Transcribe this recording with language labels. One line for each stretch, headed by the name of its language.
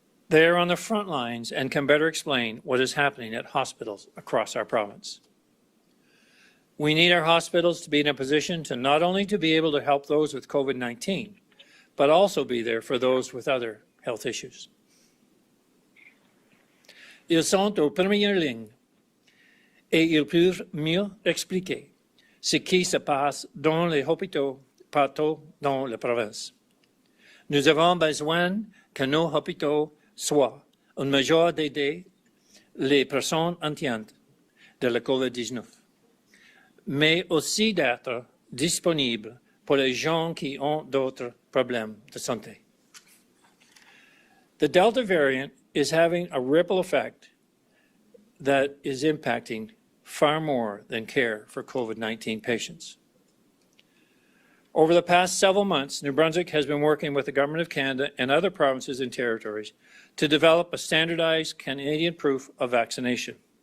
English: They are on the front lines and can better explain what is happening at hospitals across our province. We need our hospitals to be in a position to not only to be able to help those with COVID-19, but also be there for those with other health issues.
French: Ils sont aux premières lignes et ils peuvent mieux expliquer ce qui se passe dans les hôpitaux partout dans la province. Nous avons besoin que nos hôpitaux soient une mesure d'aider les personnes atteintes de la COVID-19, mais aussi d'être disponibles pour les gens qui ont d'autres problèmes de santé.
English: The Delta variant is having a ripple effect that is impacting far more than care for COVID-19 patients. Over the past several months, New Brunswick has been working with the Government of Canada and other provinces and territories to develop a standardized Canadian proof of vaccination.